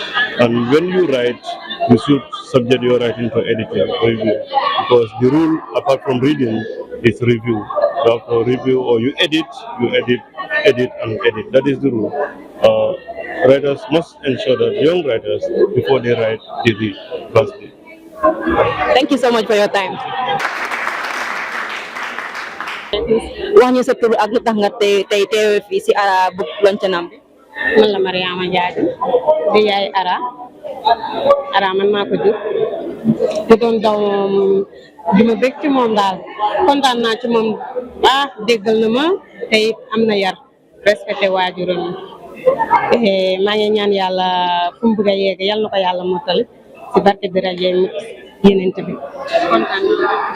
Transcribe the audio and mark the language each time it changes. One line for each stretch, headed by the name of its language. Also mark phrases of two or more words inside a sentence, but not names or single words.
English: And when you write, you should subject your writing to editing, review, because the rule, apart from reading, is review. You have to review, or you edit, edit, and edit. That is the rule. Writers must ensure that young writers, before they write, they read firstly. Thank you so much for your time.
Wolof: wax ñu sa tur ak lu tax nga tey teewe fii si Arra
English: book launch
Wolof: bi. man la Mariama Jaaju di yaay Arra man maa ko jur di doon daw di ma bég ci moom daal kontaan naa ci moom déggal na ma te it am na yar respecté waajuram maa ngi ñaan yàlla fu mu bëgg a yegg yal na ko yàlla mottali si barke bi rajo yeneen bi kontaan naa.